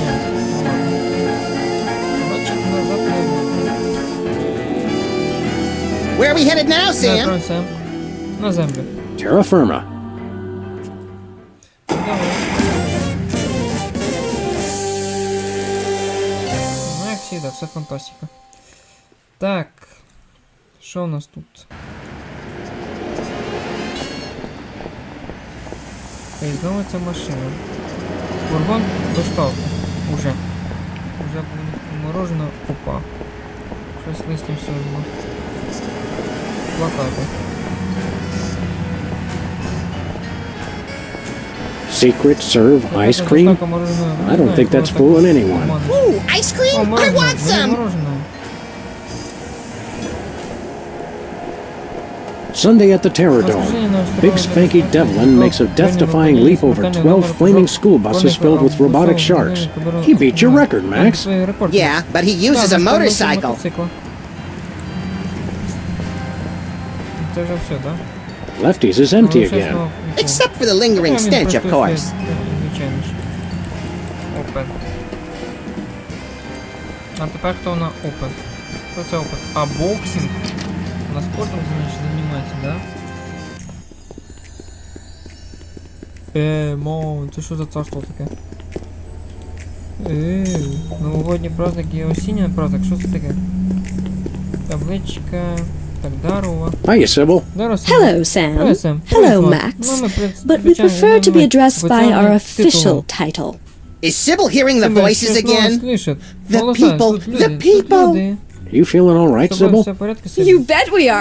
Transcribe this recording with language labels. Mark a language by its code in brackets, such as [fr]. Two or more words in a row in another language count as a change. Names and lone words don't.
[en] Where are we headed now, Sam? [uk] На землю. [en] Terra firma. [uk] Ну, як завжди, все фантастика. Так. Що у нас тут? І знову ця машина. Фургон доставка. Уже морожено. Опа. Щось листом сьогодні. Плакати. [en] Secret serve ice cream? I don't think that's fooling anyone. Ooh, ice cream? I want some! Sunday at the Terror Dome. Big Spanky Devlin makes a death-defying leap over 12 flaming school buses filled with robotic sharks. He beat your record, Max. Yeah, but he uses a motorcycle. [uk] Це вже все, так? [en] Lefties is empty again. Except for the lingering stench, of course. [uk] Звичайно ж. Open. А тепер хто на Open? Що це Open? А, боксинг. На спортом займається, да? Це що за царство таке? Новогодній праздник і осінній праздник, що це таке? Табличка... [en] Hiya, Sybil. Hello, Sam. Hello, Max. But we prefer to be addressed by our official title. Is Sybil hearing the voices again? The people! You feeling all right, Sybil? You bet we are.